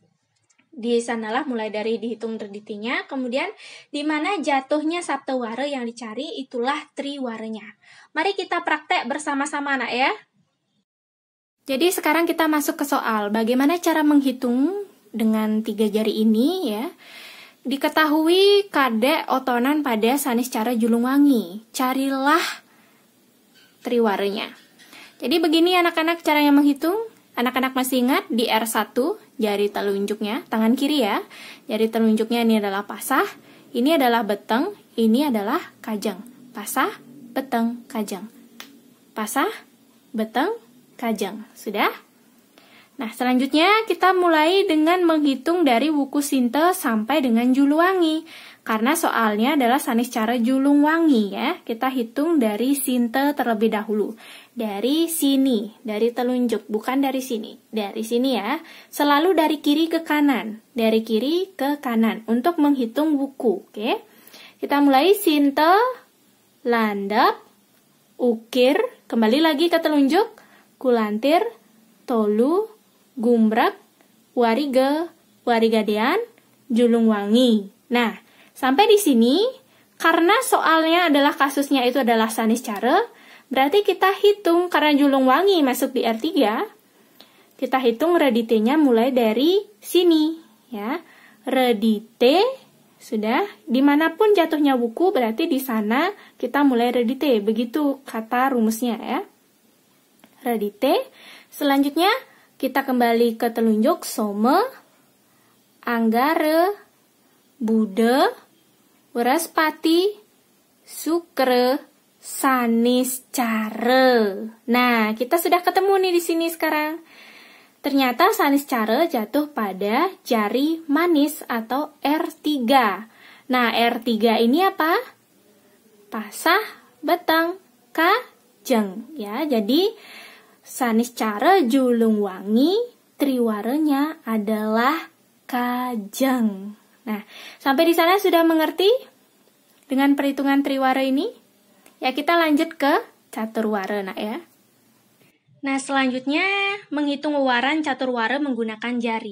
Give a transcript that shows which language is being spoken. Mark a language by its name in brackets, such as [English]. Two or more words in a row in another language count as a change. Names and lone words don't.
[Indonesian] Di sanalah mulai dari dihitung reditinya, kemudian di mana jatuhnya saptawara yang dicari itulah triwaranya. Mari kita praktek bersama-sama anak ya. Jadi sekarang kita masuk ke soal bagaimana cara menghitung dengan 3 jari ini ya. Diketahui kadek otonan pada sanis cara julung wangi. Carilah triwaranya. Jadi begini anak-anak caranya menghitung. Anak-anak masih ingat di R1 jari telunjuknya, tangan kiri ya. Jari telunjuknya ini adalah pasah, ini adalah beteng, ini adalah kajeng. Pasah, beteng, kajeng. Pasah, beteng, kajeng. Sudah? Nah, selanjutnya kita mulai dengan menghitung dari wuku sinte sampai dengan juluwangi. Karena soalnya adalah sanis cara julung wangi ya. Kita hitung dari sinte terlebih dahulu. Dari sini, dari telunjuk, bukan dari sini. Dari sini ya. Selalu dari kiri ke kanan. Dari kiri ke kanan untuk menghitung wuku, oke? Kita mulai sinte, landap, ukir, kembali lagi ke telunjuk, kulantir, tolu, gumbrek, warige, warigadean, julung wangi. Nah, sampai di sini, karena soalnya adalah kasusnya itu adalah sanis cara, berarti kita hitung karena julung wangi masuk di R3, kita hitung reditenya mulai dari sini, ya. redite. Sudah, dimanapun jatuhnya wuku berarti di sana kita mulai redite. Begitu kata rumusnya ya. Redite. Selanjutnya kita kembali ke telunjuk some, anggare, bude, waraspati, sukre, saniscara. Nah, kita sudah ketemu nih di sini sekarang. Ternyata saniscara jatuh pada jari manis atau R3. Nah, R3 ini apa? Pasah, beteng, kajeng. Ya, jadi saniscara julung wangi, triwaranya adalah kajeng. Nah, sampai di sana sudah mengerti dengan perhitungan triwara ini? Ya, kita lanjut ke caturwara, nak ya. Nah, selanjutnya menghitung wewaran caturwara menggunakan jari.